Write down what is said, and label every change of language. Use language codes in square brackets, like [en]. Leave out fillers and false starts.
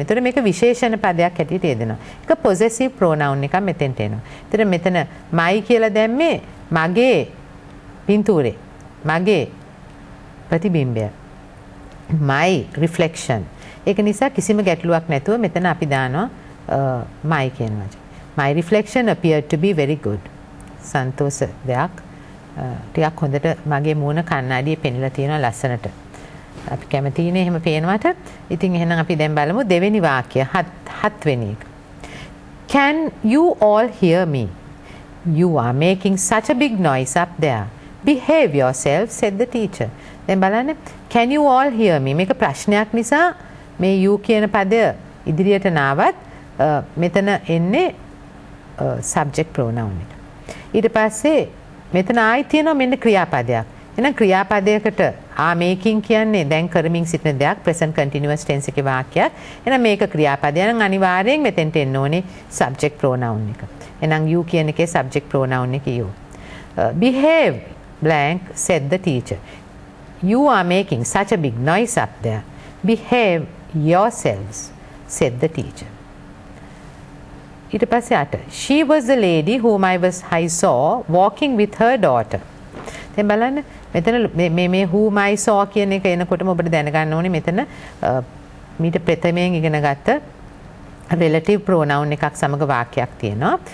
[si] ඒතර මේක විශේෂණ පදයක් හැටියට යෙදෙනවා. ඒක possessive pronoun එකක් මෙතෙන්ට එනවා. ඒතර මෙතන my කියලා දැම්මේ මගේ පින්තූරේ. මගේ ප්‍රතිබිම්බය. [en] my reflection. [si] ඒක නිසා කිසිම ගැටලුවක් නැතුව මෙතන අපි දානවා my කියන වචනේ. my reflection appeared to be very good. සන්තෝෂ දෙයක්. ටිකක් හොඳට මගේ මූණ කණ්ණාඩියේ පෙනිලා තියෙනවා ලස්සනට. අපි කැමතිනේ එහෙම පේනවට. ඉතින් එහෙනම් අපි දැන් බලමු දෙවෙනි වාක්‍යය හත් වෙනි එක. [en] Can you all hear me? You are making such a big noise up there. Behave yourself, said the teacher. [si] දැන් බලන්න [en] can you all hear me? [si] මේක ප්‍රශ්නයක් නිසා මේ you කියන පදය ඉදිරියට නාවත් මෙතන එන්නේ subject pronoun එක. ඊට පස්සේ මෙතන ආයි තියෙනවා මෙන්න ක්‍රියාපදයක්. එහෙනම් ක්‍රියාපදයකට making කියන්නේ දැන් කරමින් සිටින දෙයක් present continuous tense එකේ වාක්‍යයක්. එහෙනම් මේක ක්‍රියාපදය නම් අනිවාර්යෙන් මෙතෙන්ට එන්න ඕනේ subject pronoun එක. එහෙනම් you කියන එකේ subject pronoun එක you. [en] Behave blank said the teacher. You are making such a big noise up there. Behave yourselves said the teacher. [si] ඊට පස්සේ අට [en] she was the lady whom I saw walking with her daughter. [si] දැන් බලන්න මෙතන මේ [en] whom I saw [si] කියන එක එනකොටම ඔබට දැනගන්න ඕනේ මෙතන මීට ප්‍රථමයෙන් ඉගෙන ගත්ත relative pronoun එකක් සමග වාක්‍යයක් තියෙනවා.